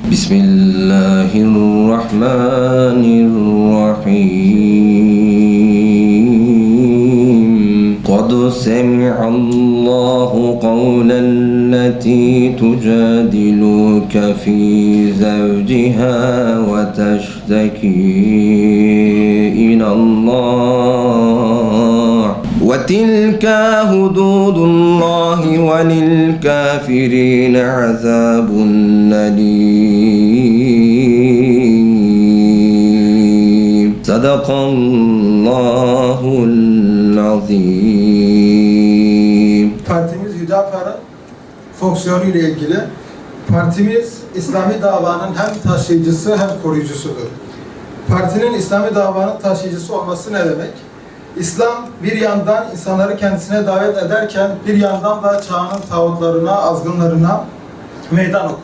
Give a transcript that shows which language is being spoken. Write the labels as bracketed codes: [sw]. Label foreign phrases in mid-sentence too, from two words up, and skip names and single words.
[ar] Bismillahirrahmanirrahim. قد سمع الله قول التي تجادلك في زوجها وتشتكي إلى الله. وَتِلْكَ حُدُودُ اللّٰهِ وَلِلْكَافِرِينَ عَذَابٌ أَلِيمٌ صَدَقَ اللّٰهُ الْعَظِيمُ. [tr] Partimiz Hüdapar'ın fonksiyonu ile ilgili. Partimiz İslami davanın hem taşıyıcısı hem koruyucusudur. Partinin İslami davanın taşıyıcısı olması ne demek? İslam bir yandan insanları kendisine davet ederken bir yandan da çağının tağutlarına, azgınlarına meydan okur.